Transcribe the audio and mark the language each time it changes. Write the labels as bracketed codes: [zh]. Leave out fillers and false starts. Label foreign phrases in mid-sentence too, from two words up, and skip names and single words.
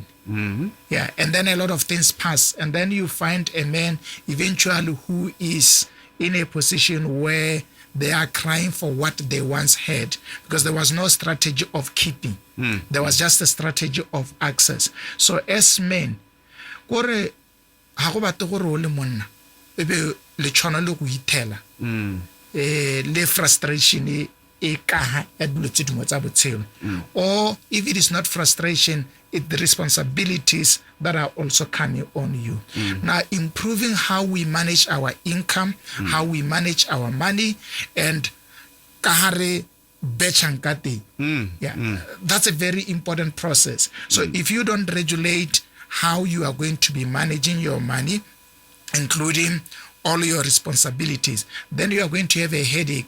[en] Yeah, and then a lot of things pass. And then you find a man eventually who is in a position where they are crying for what they once had, because there was no strategy of keeping. There was just a strategy of access. So as men, [tn] gore ha go batle gore o le monna e be le tshwana le go itela le frustration e ka ya dilo tse dingwe tsa botshelo, [en] or if it is not frustration, it's the responsibilities that are also coming on you. Now, improving how we manage our income, how we manage our money, and kahare bechankati. That's a very important process. So if you don't regulate how you are going to be managing your money, including all your responsibilities, then you are going to have a headache.